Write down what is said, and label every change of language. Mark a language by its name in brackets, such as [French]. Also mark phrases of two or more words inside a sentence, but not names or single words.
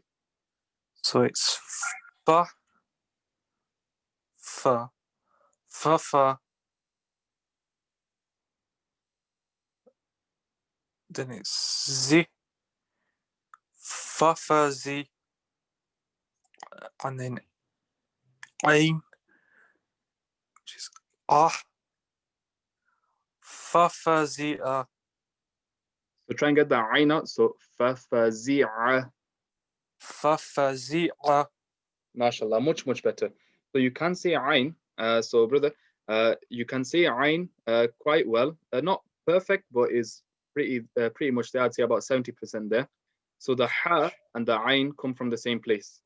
[English] so it's fa, fa, fa, fa. Then it's z, fa, fa, z, and then ain, which is ah, fa, fa, z, ah. So try and get the ain out. So fa zi'a. Fa, fa, z, ah. MashaAllah, much better. So you can say ain. So brother, you can say ain quite well. Not perfect, but is pretty much there. I'd say about 70% there. So the ha and the ain come from the same place.